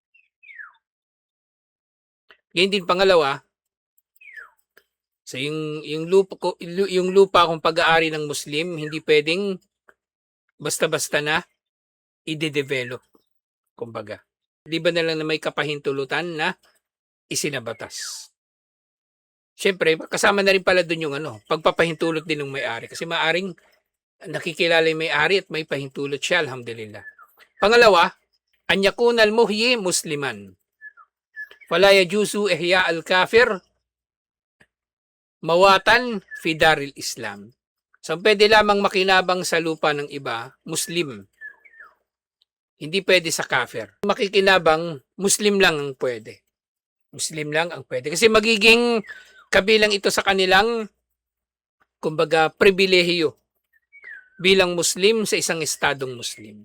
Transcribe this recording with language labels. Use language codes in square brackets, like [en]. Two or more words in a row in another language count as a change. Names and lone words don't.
[tl] Ngayon din pangalawa, so yung lupa kung pag-aari ng Muslim, hindi pwedeng basta-basta na i-develop, kumbaga. Di ba na lang na may kapahintulutan na isinabatas. Siyempre, kasama na rin pala dun yung pagpapahintulot din ng may-ari. Kasi maaring nakikilala yung may-ari at may pahintulot siya, alhamdulillah. Pangalawa, [ar] أن يكون المحيي مسلما. ولا يجوز إحياء الكافر مواتا في دار الإسلام. [tl] So, pwede lamang makinabang sa lupa ng iba, Muslim. Hindi pwede sa kafir. Makikinabang, Muslim lang ang pwede. Muslim lang ang pwede. Kasi magiging kabilang ito sa kanilang, kumbaga, pribilehiyo bilang Muslim sa isang estadong Muslim.